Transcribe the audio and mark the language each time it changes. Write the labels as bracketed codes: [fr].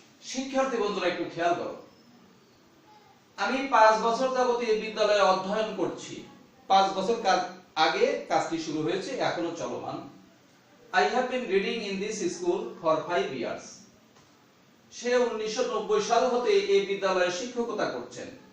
[bn] শিক্ষার্থী বন্ধুরা একটু খেয়াল করো, আমি 5 বছর যাবত এই বিদ্যালয়ে অধ্যয়ন করছি। 5 বছর আগে কাজটি শুরু হয়েছে, এখনো চলমান। [en] I have been reading in this school for 5 years। [bn] সে 1990 সাল হতে এই বিদ্যালয়ে শিক্ষকতা করছে।